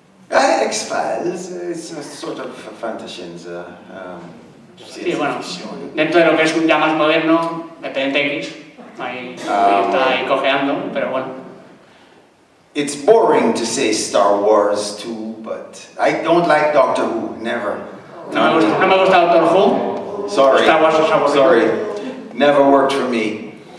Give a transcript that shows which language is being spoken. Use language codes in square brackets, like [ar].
[en] X-Files, it's a sort of fantascienza. [es] Sí, bueno, dentro de lo que es ya más moderno, Expediente X, ahí está ahí cojeando, pero bueno. [en] It's boring to say Star Wars too, but I don't like Doctor Who, never. [es] No me gusta Doctor Who. [en] Sorry, [es] Star Wars es aburrido. [en] sorry, never worked for me.